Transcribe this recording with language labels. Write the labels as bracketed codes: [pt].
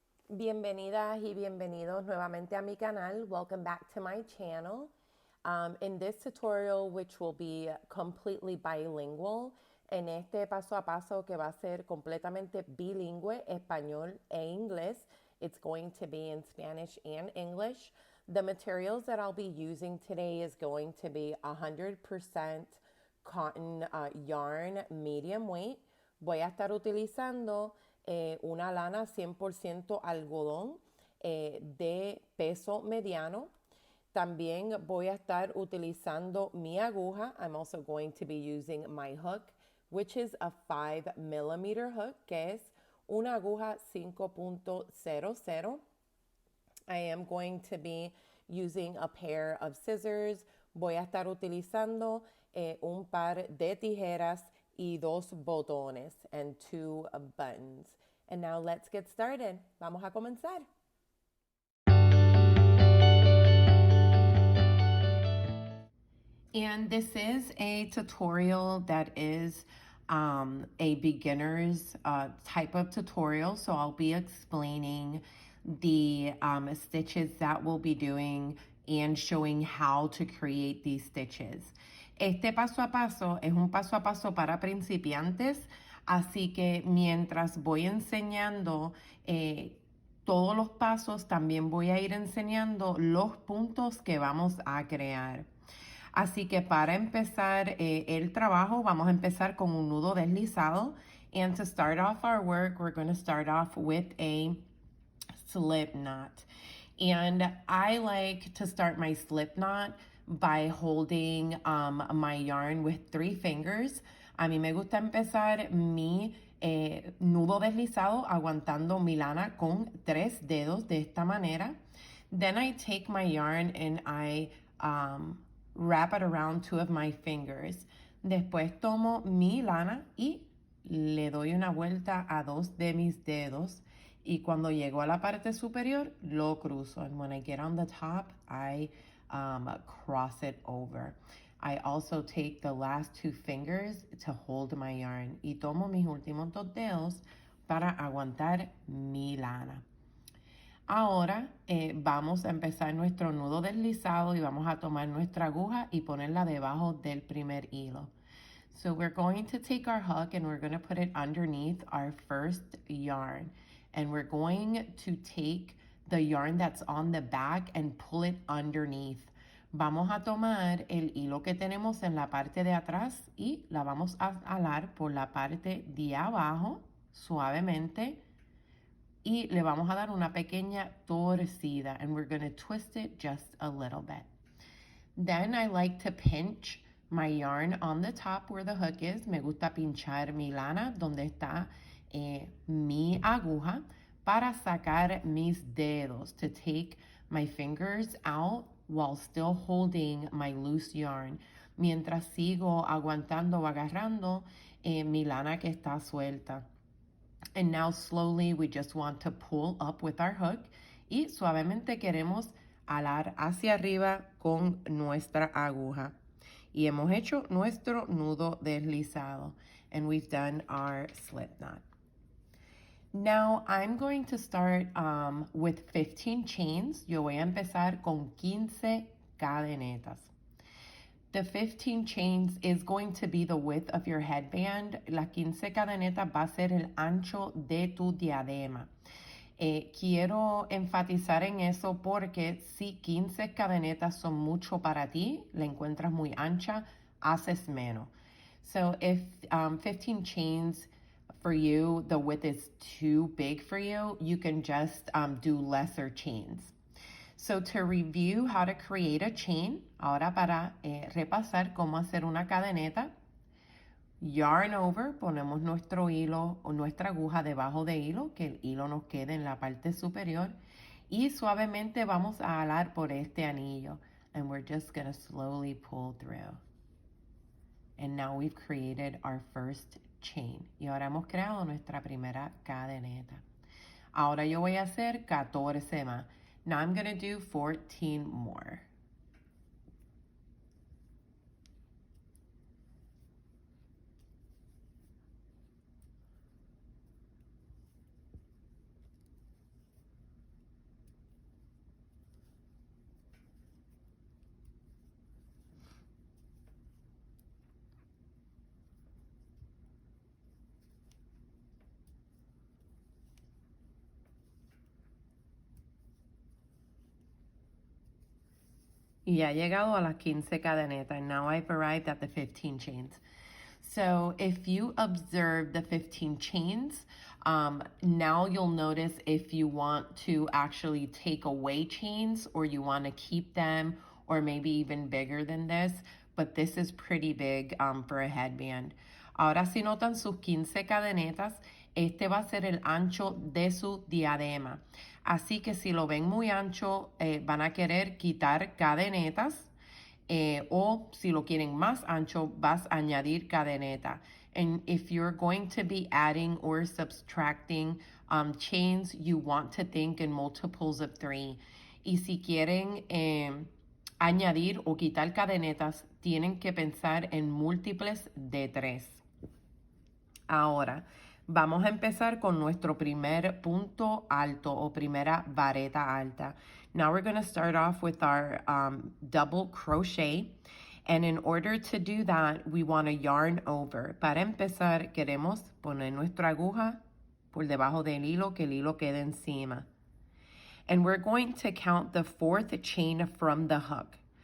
[es] Bienvenidas y bienvenidos nuevamente a mi canal. [en] Welcome back to my channel. In this tutorial, which will be completely bilingual, [es] en este paso a paso que va a ser completamente bilingüe, español e inglés, [en] it's going to be in Spanish and English. The materials that I'll be using today is going to be 100% cotton yarn medium weight. [es] Voy a estar utilizando una lana 100% algodón de peso mediano. También voy a estar utilizando mi aguja. [en] I'm also going to be using my hook, which is a 5mm hook, [es] que es una aguja 5.00. [en] I am going to be using a pair of scissors. [es] Voy a estar utilizando un par de tijeras y 2 botones [en] and 2 buttons. And now let's get started. [es] Vamos a comenzar. [en] And this is a tutorial that is a beginner's type of tutorial. So I'll be explaining the stitches that we'll be doing and showing how to create these stitches. [es] Este paso a paso es un paso a paso para principiantes, así que mientras voy enseñando todos los pasos, también voy a ir enseñando los puntos que vamos a crear. Así que para empezar el trabajo, vamos a empezar con un nudo deslizado. [en] And to start off our work, we're going to start off with a slip knot. And I like to start my slip knot by holding my yarn with 3 fingers. [es] A mí me gusta empezar mi nudo deslizado aguantando mi lana con 3 dedos de esta manera. [en] Then I take my yarn and I wrap it around 2 of my fingers. [es] Después tomo mi lana y le doy una vuelta a 2 de mis dedos. Y cuando llego a la parte superior, lo cruzo. [en] And when I get on the top, I cross it over. I also take the last 2 fingers to hold my yarn. [es] Y tomo mis últimos 2 dedos para aguantar mi lana. Ahora vamos a empezar nuestro nudo deslizado y vamos a tomar nuestra aguja y ponerla debajo del primer hilo. [en] So we're going to take our hook and we're going to put it underneath our first yarn. And we're going to take the yarn that's on the back and pull it underneath. [es] Vamos a tomar el hilo que tenemos en la parte de atrás y la vamos a alar por la parte de abajo suavemente. Y le vamos a dar una pequeña torcida. [en] And we're going to twist it just a little bit. Then I like to pinch my yarn on the top where the hook is. [es] Me gusta pinchar mi lana donde está mi aguja para sacar mis dedos. [en] To take my fingers out while still holding my loose yarn. [es] Mientras sigo aguantando o agarrando mi lana que está suelta. [en] And now slowly we just want to pull up with our hook [es] y suavemente queremos alar hacia arriba con nuestra aguja. Y hemos hecho nuestro nudo deslizado. [en] And we've done our slip knot. Now I'm going to start with 15 chains. [es] Yo voy a empezar con 15 cadenetas. [en] The 15 chains is going to be the width of your headband. [es] Las 15 cadenetas va a ser el ancho de tu diadema. Quiero enfatizar en eso porque si 15 cadenetas son mucho para ti, la encuentras muy ancha, haces menos. [en] So if 15 chains for you, the width is too big for you, you can just do lesser chains. So to review how to create a chain, [es] ahora para repasar cómo hacer una cadeneta, [en] yarn over, [es] ponemos nuestro hilo o nuestra aguja debajo de hilo, que el hilo nos quede en la parte superior, y suavemente vamos a alar por este anillo. [en] And we're just going to slowly pull through. And now we've created our first chain. [es] Y ahora hemos creado nuestra primera cadeneta. Ahora yo voy a hacer 14 más. [en] Now I'm going to do 14 more. [es] Y ya he llegado a las 15 cadenetas. [en] And now I've arrived at the 15 chains. So if you observe the 15 chains, now you'll notice if you want to actually take away chains or you want to keep them, or maybe even bigger than this, but this is pretty big for a headband. [es] Ahora si notan sus 15 cadenetas, este va a ser el ancho de su diadema. Así que si lo ven muy ancho, van a querer quitar cadenetas. O si lo quieren más ancho, vas a añadir cadeneta. [en] And if you're going to be adding or subtracting chains, you want to think in multiples of 3. [es] Y si quieren añadir o quitar cadenetas, tienen que pensar en múltiples de 3. Ahora, vamos a empezar con nuestro primer punto alto o primera vareta alta. [en] Now we're going to start off with our double crochet. And in order to do that, we want to yarn over. [es] Para empezar, queremos poner nuestra aguja por debajo del hilo, que el hilo quede encima. [en] And we're going to count the 4th chain from the hook.